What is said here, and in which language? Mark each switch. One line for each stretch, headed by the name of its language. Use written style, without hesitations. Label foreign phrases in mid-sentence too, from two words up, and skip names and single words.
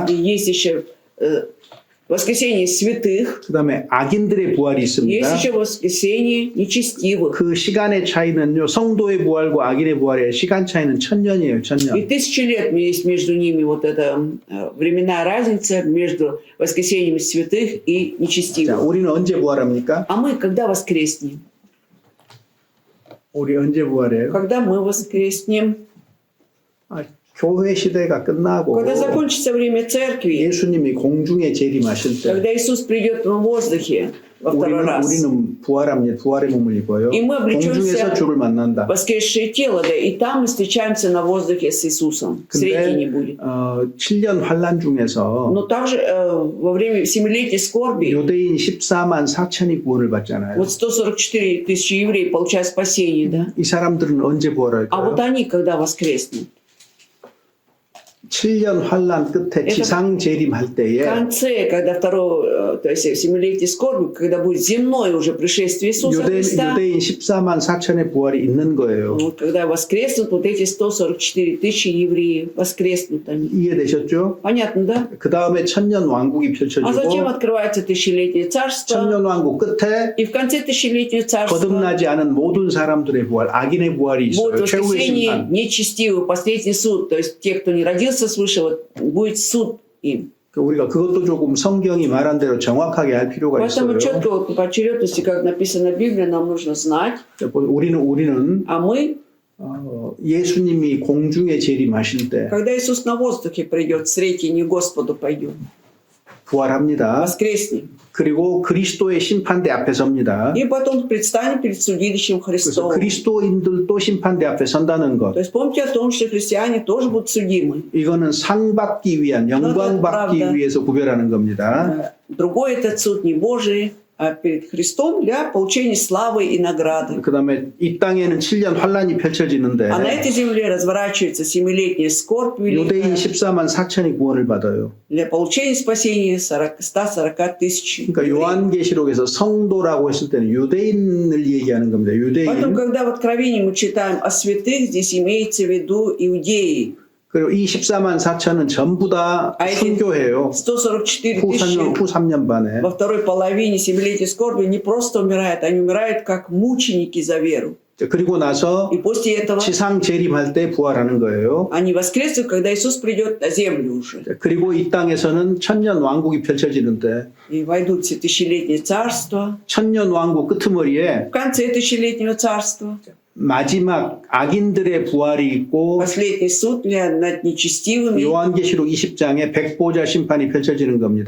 Russian: И есть еще воскресение святых,
Korean: 그 다음에 악인들의 부활이
Russian: есть
Korean: 있습니다.
Russian: еще воскресение нечестивых.
Korean: 그 시간의 차이는요, 성도의 부활과 악인의 부활의 시간 차이는 1000년이에요,
Russian: И
Korean: 1000년.
Russian: 1000 лет есть между ними вот эта временная разница между воскресением святых и
Korean: 자,
Russian: нечестивых.
Korean: 우리는 언제 부활합니까?
Russian: А мы когда воскреснем?
Korean: 우리 언제 부활해요?
Russian: Когда мы воскреснем?
Korean: 아, 교회 시대가 끝나고
Russian: Когда закончится время церкви,
Korean: 예수님이 공중에 재림하실 때
Russian: когда Иисус придет в воздухе во второй раз,
Korean: 우리는 부활의 몸을 입어요.
Russian: И мы облечемся
Korean: 공중에서 주를 만난다.
Russian: воскресшее тело, да, и там мы встречаемся на воздухе с Иисусом. Встрети не
Korean: 근데
Russian: будет.
Korean: 7년 환란 중에서
Russian: Но также во время семилетней скорби
Korean: 유대인 14만 4천이 구원을 받잖아요.
Russian: вот 144 тысячи евреев получают спасение, да?
Korean: 이 사람들은 언제
Russian: А
Korean: 부활할까요?
Russian: вот они когда воскреснут?
Korean: 7년 환란 끝에
Russian: Это
Korean: 지상 재림할
Russian: В
Korean: 때에
Russian: конце, когда второе, то есть семилетней скорби, когда будет земное уже пришествие Иисуса Христа,
Korean: 유대인 14만 4천의 부활이 있는 거예요.
Russian: вот когда воскреснут вот эти 144 тысячи евреев, воскреснут они.
Korean: 이해되셨죠?
Russian: Понятно, да?
Korean: 그 다음에 천년 왕국이
Russian: А затем
Korean: 펼쳐지고
Russian: открывается тысячелетнее царство,
Korean: 천년 왕국 끝에
Russian: и в конце тысячелетнего царства
Korean: 거듭나지 않은 모든 사람들의 부활, 악인의 부활이
Russian: будет
Korean: 있어요. 최후의
Russian: воскресение
Korean: 심판.
Russian: нечестивый, последний суд. То есть те, кто не родился свыше, вот, будет суд им.
Korean: 우리가 그것도 조금 성경이 말한 대로 정확하게 할 필요가
Russian: Поэтому
Korean: 있어요.
Russian: четко вот, по очередности, как написано в Библии, нам нужно знать.
Korean: 우리는
Russian: А мы,
Korean: 예수님이 공중에 재림하실 때
Russian: когда Иисус на воздухе придет, в сретение Господу пойдем,
Korean: 부활합니다.
Russian: воскреснем.
Korean: 그리고 그리스도의 심판대 앞에 섭니다.
Russian: И потом предстанем перед судилищем
Korean: 그래서
Russian: Христовым.
Korean: 그리스도인들도 심판대 앞에 선다는 것.
Russian: То есть помните о том, что христиане тоже будут судимы.
Korean: 이거는 상 받기 위한, 영광 받기
Russian: правда.
Korean: 위해서 구별하는 겁니다.
Russian: Другой этот суд не Божий, а перед Христом для получения славы и награды.
Korean: 그 다음에 이 땅에는 7년 환란이 펼쳐지는데
Russian: А на этой земле разворачивается семилетняя скорбь
Korean: 유대인
Russian: великая
Korean: 14만 4천이 구원을 받아요.
Russian: для получения спасения 140 тысяч.
Korean: 그러니까 요한계시록에서 성도라고 했을 때는 유대인을 얘기하는 겁니다.
Russian: Поэтому,
Korean: 유대인.
Russian: когда в Откровении мы читаем о святых, здесь имеется в виду иудеи.
Korean: 그리고 이 14만 4천은 전부 다
Russian: А эти
Korean: 순교해요.
Russian: 144
Korean: 후
Russian: тысячи
Korean: 3년 반에.
Russian: во второй половине семилетней скорби не просто умирают, они умирают как мученики за веру.
Korean: 그리고 나서
Russian: И после этого
Korean: 지상 재림할 때 부활하는 거예요.
Russian: они воскреснут, когда Иисус придет на землю уже.
Korean: 그리고 이 땅에서는 천년 왕국이 펼쳐지는데
Russian: И войдут в тысячелетнее царство.
Korean: 천년 왕국 끄트머리에
Russian: В конце тысячелетнего царства
Korean: 마지막 악인들의 부활이 있고
Russian: последний суд над нечестивыми.
Korean: 요한계시록 20장에 백보자 심판이 펼쳐지는 겁니다.